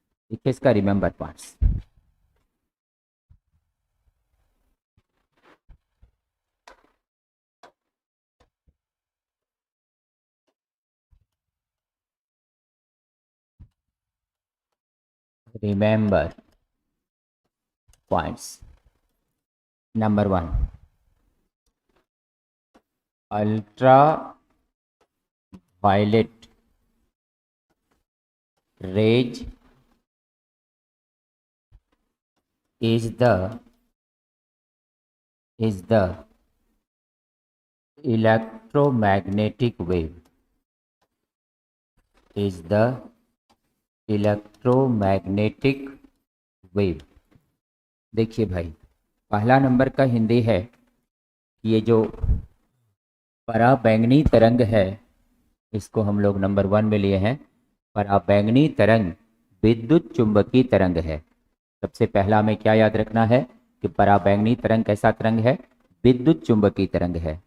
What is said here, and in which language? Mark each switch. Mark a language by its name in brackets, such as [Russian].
[Hindi] देखिए इसका remember points, remember points. [English] Number 1, ultraviolet rays is the electromagnetic wave, is the electromagnetic wave। [Hindi] देखिए भाई, पहला number का हिंदी है, ये जो पराबैंगनी तरंग है इसको हम लोग नंबर 1 में लिए हैं। पराबैंगनी तरंग विद्युत चुंबकीय तरंग है। सबसे पहला में क्या याद रखना है कि पराबैंगनी तरंग कैसा तरंग है, विद्युत चुंबकीय तरंग है।